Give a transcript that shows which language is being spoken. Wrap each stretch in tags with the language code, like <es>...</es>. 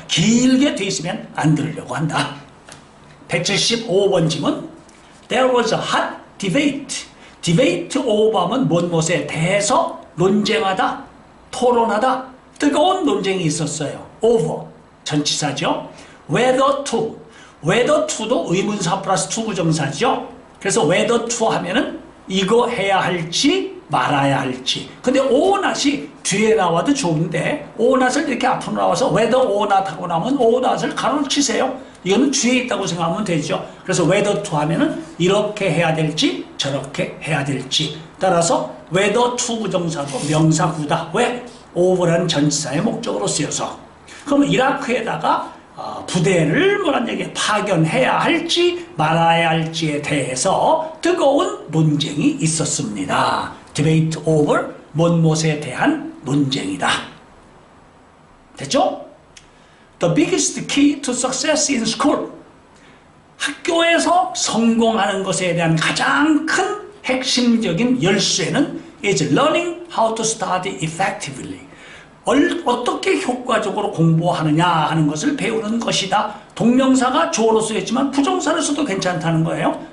<ko>길게 돼 있으면 안 들으려고 한다. 175번 질문.</ko> <en>There was a hot debate.</en> <ko>debate over하면 무엇에 대해서 논쟁하다, 토론하다, 뜨거운 논쟁이 있었어요. over, 전치사죠. whether to, whether to도 의문사 플러스 to 부정사죠. 그래서 whether to 하면은 이거 해야 할지 말아야 할지. 근데 or not이 뒤에 나와도 좋은데 or not을 이렇게 앞으로 나와서 whether or not 하고 나면 or not을 가로를 치세요. 이거는 뒤에 있다고 생각하면 되죠. 그래서 whether to 하면은 이렇게 해야 될지 저렇게 해야 될지. 따라서 whether to 부정사도 명사구다. 왜? over라는 전치사의 목적으로 쓰여서. 그럼 이라크에다가 부대를 파견해야 할지 말아야 할지에 대해서 뜨거운 논쟁이 있었습니다. debate over 무엇에 대한 논쟁이다. 됐죠?</ko> <en>The biggest key to success in school.</en> <ko>학교에서 성공하는 것에 대한 가장 큰 핵심적인 열쇠는</ko> <en>is learning how to study effectively.</en> <ko>어떻게 효과적으로 공부하느냐 하는 것을 배우는 것이다. 동명사가 주어로 쓰였지만 부정사를 써도 괜찮다는 거예요.</ko>